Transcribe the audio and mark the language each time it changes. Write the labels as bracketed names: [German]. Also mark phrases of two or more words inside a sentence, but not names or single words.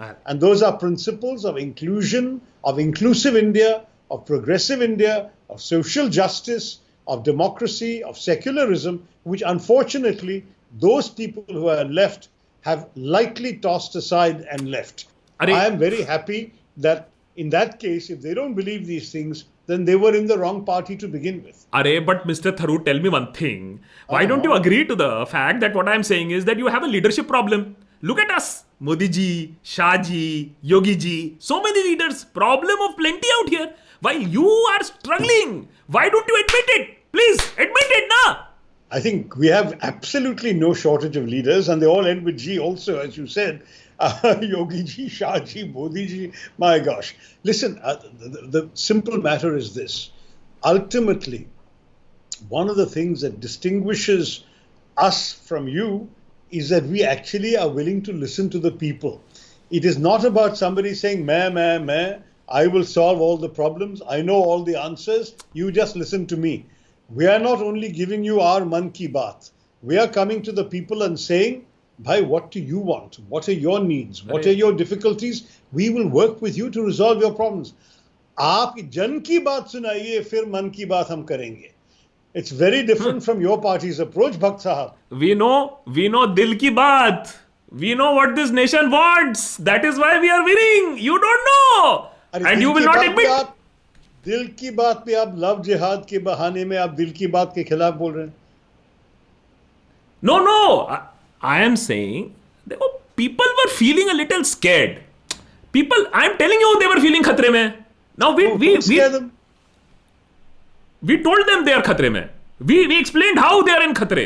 [English] And those are principles of inclusion, of inclusive India, of progressive India, of social justice, of democracy, of secularism, which unfortunately those people who are left have lightly tossed aside and left. I am very happy that in that case, if they don't believe these things, then they were in the wrong party to begin with. But Mr. Tharoor, tell me one thing. Why don't you agree to the fact that what I'm saying is that you have a leadership problem? Look at us. Modi ji, Shah ji, Yogi ji, so many leaders. Problem of plenty out here. While you are struggling, why don't you admit it? Please, admit it, na? I think we have absolutely no shortage of leaders, and they all end with G also, as you said. Yogi ji, Shah ji, Modi ji, my gosh. Listen, the simple matter is this. Ultimately, one of the things that distinguishes us from you is that we actually are willing to listen to the people. It is not about somebody saying, meh, I will solve all the problems. I know all the answers. You just listen to me. We are not only giving you our [Hindi] मन की बात. [English] We are coming to the people and saying, Bhai, what do you want? What are your needs? What are your difficulties? We will work with you to resolve your problems. [Hindi] आप जन की बात सुनाइए, फिर मन की बात हम करेंगे. [English] It's very different from your party's approach, Bhakt Sahab. We know [Hindi] दिल की बात. [English] We know what this nation wants. That is why we are winning. You don't know. And you will not admit. [Hindi] दिल की बात पे आप [English] love jihad [Hindi] के बहाने में आप दिल की बात के खिलाफ बोल रहे हैं. [English] No. I am saying people were feeling a little scared. I am telling you, they were feeling [Hindi] ख़तरे में. [English] Now we scare them. We told them they are [Hindi] ख़तरे में. [English] We explained how they are in khatre.